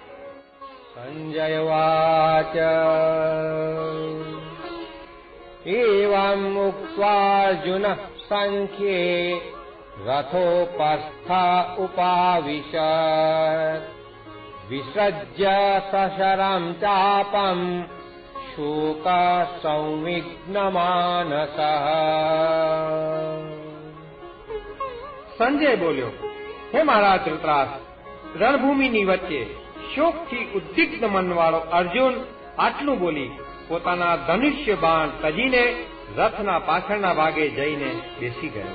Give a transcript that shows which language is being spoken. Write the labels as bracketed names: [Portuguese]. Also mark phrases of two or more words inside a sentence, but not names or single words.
[Sanskrit] સંજય વાચ एवम् उक्त्वार्जुनः सङ्ख्ये रथोपस्था उपाविशत् विसृज्य सशरम् चापम् शोकसंविघ्नमानसः। [Gujarati] સંજય બોલ્યો, હે મારા ધૃતરાષ્ટ્ર, રણભૂમિની વચ્ચે શોકથી ઉદ્વિગ્ન મનવાળો અર્જુન આટલું બોલી પોતાના ધનુષ્ય બાણ તજીને રથના પાછળના ભાગે જઈને બેસી ગયો.